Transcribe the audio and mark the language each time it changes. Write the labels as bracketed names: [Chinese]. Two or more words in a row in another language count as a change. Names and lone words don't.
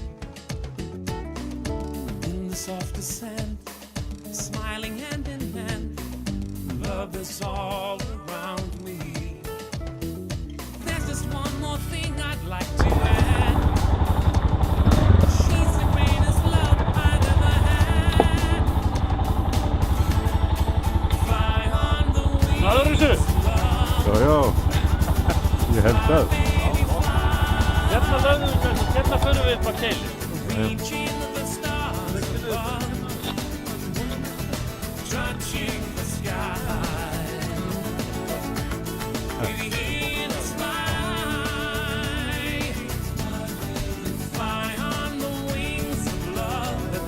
[English] In the soft descent, smiling hand in hand, love is all around me. There's just one more thing I'd like to add. She's the greatest love I've ever had. Fly on the wings of love. [Icelandic] Já, já, ég held það. Hérna förum við upp á Keili. [English] Reaching the stars above, touching the sky. Within the sky, fly on the wings of love.